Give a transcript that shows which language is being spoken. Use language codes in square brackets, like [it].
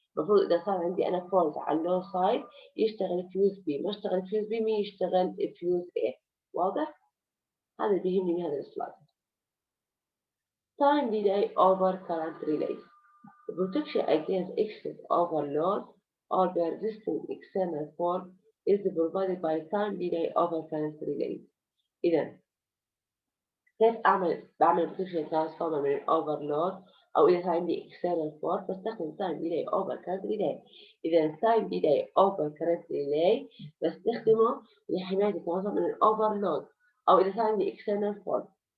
[ar] المفروض اذا صار عندي انا فولت على اللو سايد يشتغل الفيوز B، ما اشتغل الفيوز B ما يشتغل الفيوز A، واضح؟ هذا اللي بيهمني من هذا السلايد. [en] Time delay over current relays. The protection against excess overload or persistent external fault is provided by time delay over current relays. [ar] إذا كيف بعمل protection transformer من overload أو إذا كان عندي external fault بستخدم time delay over current relay. إذا time delay over current relay بستخدمه لحماية الترانسفورمر من overload أو إذا كان عندي external fault.